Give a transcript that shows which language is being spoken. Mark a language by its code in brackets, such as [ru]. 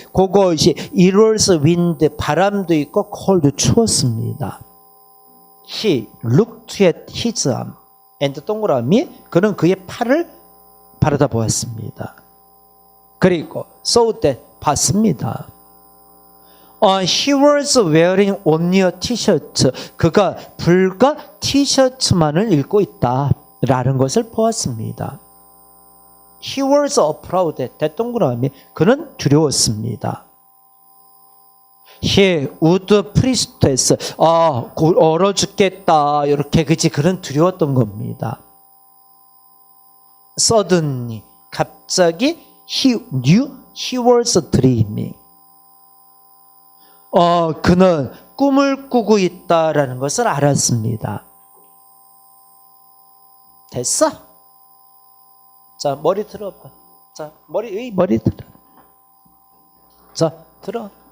[ko] 그것이 [en] it was wind, [ko] 바람도 있고 cold, 추웠습니다. [en] He looked at his arm. [ko] and 동그라미, 그는 그의 팔을 바라다 보았습니다. 그리고 [en] saw that, [ko] 봤습니다. [en] He was wearing only a t-shirt. [ko] 그가 불과 티셔츠만을 입고 있다라는 것을 보았습니다. [en] He was afraid. [ko] 대동그라미, 그는 두려웠습니다. [en] He would priestess. [ko] 얼어 죽겠다. 이렇게 그지, 그는 두려웠던 겁니다. [en] Suddenly, [ko] 갑자기 [en] he knew he was dreaming. [ko] 그는 꿈을 꾸고 있다라는 것을 알았습니다. 됐어? 자, 머리 들어봐. 자, 머리 들어. 자, 들어.